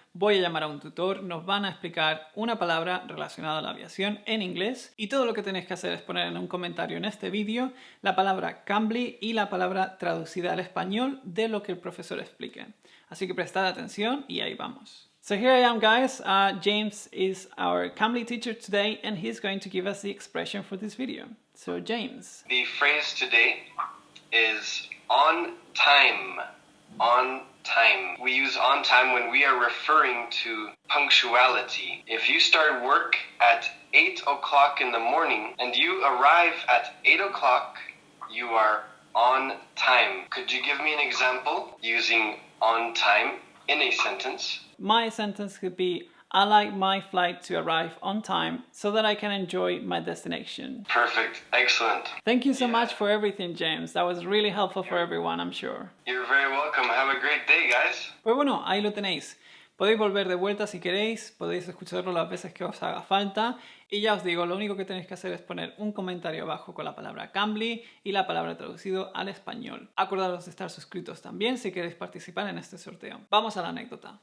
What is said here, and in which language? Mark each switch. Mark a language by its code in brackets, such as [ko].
[es] Voy a llamar a un tutor, nos van a explicar una palabra relacionada a la aviación en inglés. Y todo lo que tenéis que hacer es poner en un comentario en este vídeo la palabra CAMBLY y la palabra traducida al español de lo que el profesor explique. Así que prestad atención y ahí vamos. [en] So here I am, guys. James is our CAMBLY teacher today, and he's going to give us the expression for this video. So James. The phrase today is on time. On time. We use on time when we are referring to punctuality. If you start work at 8 o'clock in the morning and you arrive at 8 o'clock, you are on time. Could you give me an example using on time in a sentence? My sentence could be, I like my flight to arrive on time so that I can enjoy my destination. Perfect. Excellent. Thank you so much for everything, James. That was really helpful for everyone, I'm sure. You're very welcome. Have a great day, guys. [es] Pues bueno, ahí lo tenéis. Podéis volver de vuelta si queréis, podéis escucharlo las veces que os haga falta. Y ya os digo, lo único que tenéis que hacer es poner un comentario abajo con la palabra CAMBLY y la palabra traducido al español. Acordaros de estar suscritos también si queréis participar en este sorteo. Vamos a la anécdota.